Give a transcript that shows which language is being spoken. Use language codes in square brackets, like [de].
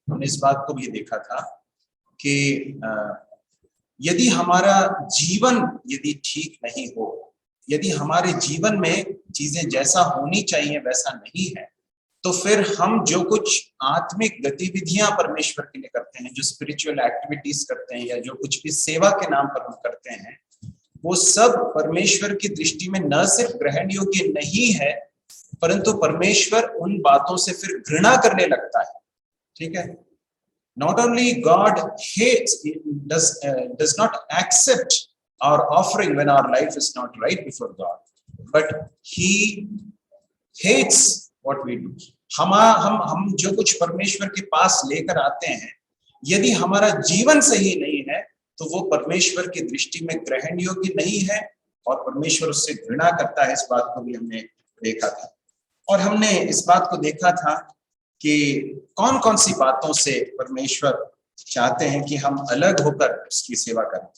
[hi] हमने इस बात को भी देखा था कि यदि हमारा जीवन यदि ठीक नहीं हो, यदि हमारे जीवन में चीजें जैसा होनी चाहिए वैसा नहीं है, तो फिर हम जो कुछ आत्मिक गतिविधियां परमेश्वर के लिए करते हैं, जो [en] spiritual activities [hi] करते हैं, या जो कुछ भी सेवा के नाम पर हम करते हैं, वो सब परमेश्वर की दृष्टि में न सिर्फ ग्रहण योग्य नहीं है, परंतु परमेश्वर उन बातों से फिर घृणा करने लगता है। ठीक है? [en] Not only God hates, does not accept our offering when our life is not right before God, but He hates what we do. [hi] हम जो कुछ परमेश्वर के पास लेकर आते हैं, यदि हमारा जीवन सही नहीं है तो वो परमेश्वर की दृष्टि में ग्रहण योग्य नहीं है, और परमेश्वर उससे घृणा करता है। इस बात को भी हमने देखा था, और हमने इस बात को देखा था कि कौन कौन सी बातों से परमेश्वर चाहते हैं कि हम अलग होकर उसकी सेवा करें।